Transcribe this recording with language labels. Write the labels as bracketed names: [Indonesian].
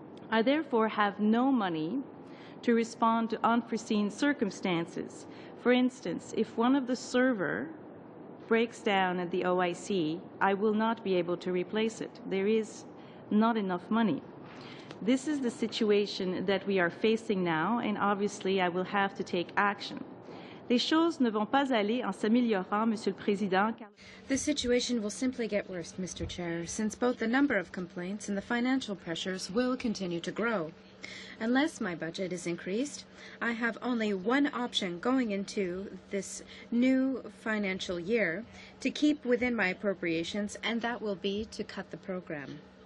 [English] I therefore have no money to respond to unforeseen circumstances. For instance, if one of the server breaks down at the OIC, I will not be able to replace it. There is not enough money. This is the situation that we are facing now, and obviously I will have to take action. [French] Les choses ne vont pas aller en s'améliorant, Monsieur le Président. [English] The situation will simply get worse, Mr. Chair, since both the number of complaints and the financial pressures will continue to grow. Unless my budget is increased, I have only one option going into this new financial year to keep within my appropriations, and that will be to cut the program.